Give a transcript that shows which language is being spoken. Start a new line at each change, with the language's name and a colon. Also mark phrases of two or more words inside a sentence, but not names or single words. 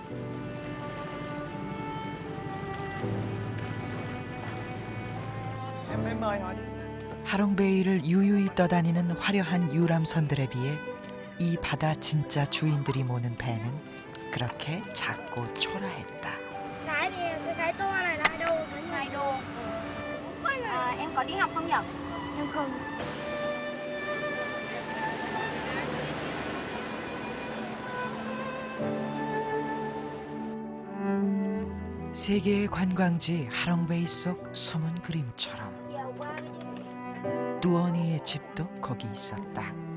Korean: 하롱베이를 유유히 떠다니는 화려한 유람선들에 비해 이 바다 진짜 주인들이 모는 배는 그렇게 작고 초라했다.
Vietnamese: Cái tour này là 2 đô. 2 đô. Em có đi học không nhỉ? Em không.
Korean: 세계의 관광지 하롱베이 속 숨은 그림처럼 두어니의 집도 거기 있었다.